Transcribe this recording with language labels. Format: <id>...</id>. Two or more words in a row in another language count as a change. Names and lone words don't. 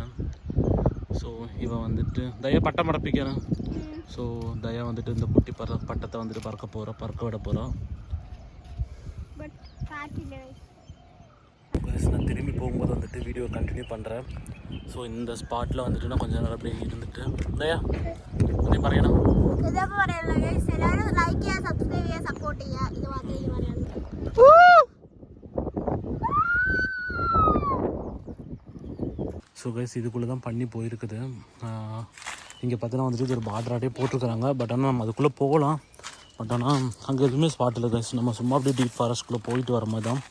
<ta>ஸோ இவன் வந்துட்டு தயா பட்டம் படப்பிக்கிறான். ஸோ தயா வந்துட்டு இந்த குட்டி பட்டத்தை வந்துட்டு பறக்க விட போகிறான். நான் திரும்பி போகும்போது வந்துட்டு</ta> <en>video continue</en> <ta>பண்ணுறேன். ஸோ இந்த ஸ்பாட்டில் வந்துட்டு நான் கொஞ்சம் நேரம் அப்படியே இருந்துட்டு தயா</ta> <ml>നീ പറയണം. ഇതൊക്കെ പറയാനുള്ള ഗൈസ്, എല്ലാവരും ലൈക്ക് ചെയ്യുക, സബ്സ്ക്രൈബ് ചെയ്യുക, സപ്പോർട്ട് ചെയ്യുക. ഇത് മാത്രമേ എനിക്ക് പറയാനുള്ളൂ.</ml> <ta>ஸோ கைஸ் இதுக்குள்ளே தான் பண்ணி போயிருக்குது. இங்கே பார்த்தீங்கன்னா வந்துட்டு இது ஒரு பார்டராட்டே போட்டிருக்கிறாங்க, பட் ஆனால் நம்ம அதுக்குள்ளே போகலாம். பட் ஆனால் அங்கே எதுவுமே ஸ்பாட் இல்லை கைஸ். நம்ம சும்மா அப்படியே</ta> <en>deep forestக்குள்ளே</en> <ta>போயிட்டு வர மாதிரி தான்.</ta>